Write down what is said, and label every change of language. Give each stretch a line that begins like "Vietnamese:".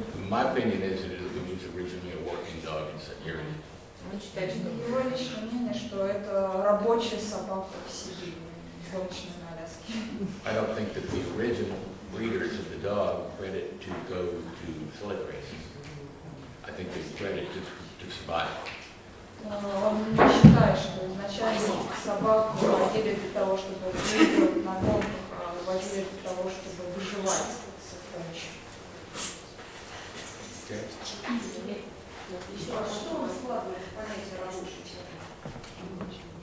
English: My opinion is that it was originally a working dog in Siberia.
Russian: он считает, что Его личное мнение, что это рабочая собака в Сибири, гоночная на Аляске.
English: I don't think that the original breeders of the dog bred it to go to sled racing. I think they bred it to survive.
Russian: Он не считает, что изначально собак выводили для того, чтобы выигрывать на гонках, а выводили для того, чтобы выживать с их помощью. Что вы складываете в понятие рабочей собаки?